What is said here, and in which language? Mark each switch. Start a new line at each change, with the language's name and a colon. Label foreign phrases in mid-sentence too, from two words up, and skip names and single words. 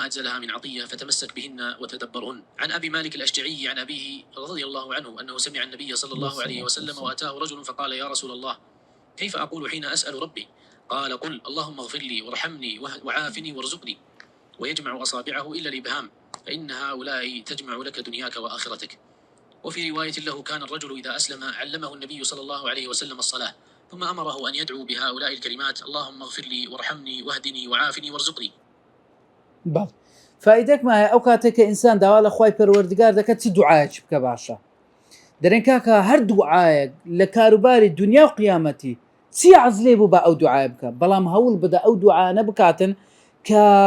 Arabic: أجزلها من عطية فتمسك بهن وتدبرهن عن أبي مالك الأشجعي عن أبيه رضي الله عنه أنه سمع النبي صلى الله عليه وسلم وأتاه رجل فقال يا رسول الله كيف أقول حين أسأل ربي قال قل اللهم اغفر لي وارحمني وعافني وارزقني ويجمع أصابعه إلا الإبهام فإن هؤلاء تجمع لك دنياك وآخرتك وفي رواية له كان الرجل إذا أسلم علمه النبي صلى الله عليه وسلم الصلاة ثم أمره أن يدعو بهؤلاء الكلمات اللهم اغفر لي وارحمني واهدني وعافني وارزقني
Central Kurdish: باڵ فائدەکمان هەیە ئەو کاتێک کە ئینسان داوا لە خوای پەروەردگار دەکات چی دوعایەکی بکە باشە دەرێن کاکە هەر دوعایەک لە کاروباری دنیا و قیامەتی چی عەزلێ بوو بە ئەو دوعایە بکە بەڵام هەوڵ بدە ئەو دوعایانە بکاتن کە